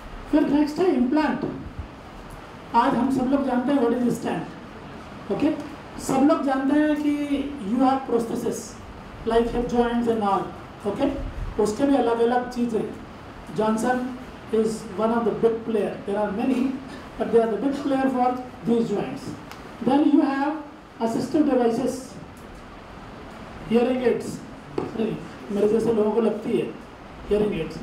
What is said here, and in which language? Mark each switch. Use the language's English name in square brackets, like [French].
[Hindi] फिर नेक्स्ट है इम्प्लांट। आज हम सब लोग जानते हैं [English] What is stent. Okay, [Hindi] सब लोग जानते हैं कि [English] You have prosthesis like hip joints and all. Okay, [Hindi] उसके भी अलग अलग चीज़ें। [English] Johnson is one of the big player, there are many, but they are the big player for these joints. Then you have assistive devices, hearing aids. [Hindi] मेरे जैसे लोगों को लगती है hearing aids.